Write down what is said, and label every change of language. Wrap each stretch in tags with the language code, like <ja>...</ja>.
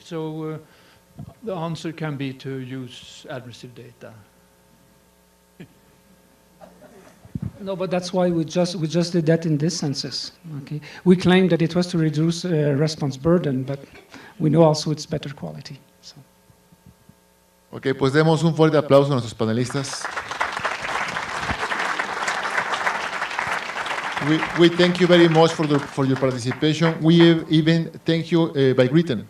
<en>So the answer can be to use administrative data. No, but that's why we just did that in this census. Okay, we claimed that it was to reduce response burden, but we know also it's better quality. So.</en> <es>Ok, pues demos un fuerte aplauso a nuestros panelistas.</es> <en>We thank you very much for your participation. We even thank you by written.</en>